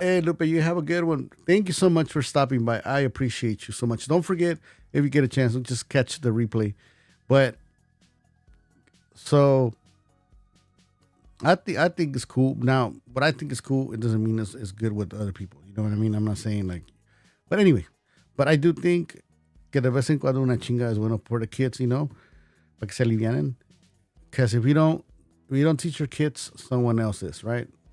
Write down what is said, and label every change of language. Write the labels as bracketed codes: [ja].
[en] Hey, Lupe, you have a good one. Thank you so much for stopping by. I appreciate you so much. Don't forget, if you get a chance, just catch the replay. But so I think it's cool. Now, what I think is cool, it doesn't mean it's good with other people. You know what I mean? I'm not saying like, but anyway. But I do think [es] que de vez en cuando una chinga es bueno [en] for the kids, you know, [es] para que se alivianen. [en] Because if you don't teach your kids, someone else is, right?